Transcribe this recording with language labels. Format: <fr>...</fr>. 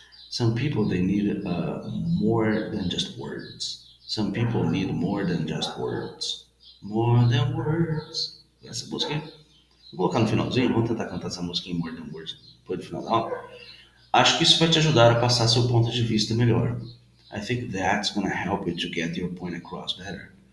<en>Some people, they need more than just words. Some people need more than just words.</en> <pt>More than words. Essa música aí. Vou colocar no finalzinho, vamos tentar cantar essa música em More Than Words depois do final da aula. Acho que isso vai te ajudar a passar seu ponto de vista melhor.</pt> <en>I think that's gonna help you to get your point across better.</en>